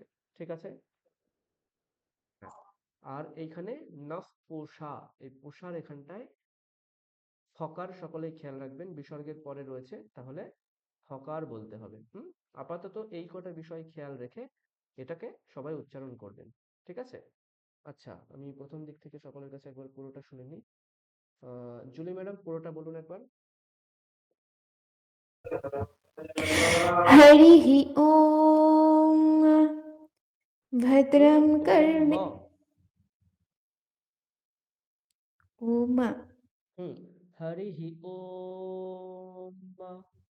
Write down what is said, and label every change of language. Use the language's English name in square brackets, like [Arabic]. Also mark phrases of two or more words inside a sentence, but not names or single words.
[Bangla] ঠিক আছে, আর এইখানে [Sanskrit] নফ পোষা, [Bangla] এই পোষার এখানটায় ফকার সকলেই খেয়াল রাখবেন, বিসর্গের পরে রয়েছে, তাহলে ফকার বলতে হবে। আপাতত এই কটা বিষয় খেয়াল রেখে এটাকে সবাই উচ্চারণ করবেন। ঠিক আছে, আচ্ছা আমি প্রথম দিক থেকে সকলের কাছে একবার পুরোটা শুনে নিই। জুলি ম্যাডাম পুরোটা বলুন একবার। [Sanskrit] हरिः ॐ भद्रं ओम कर्णे ओम हरिः ओम,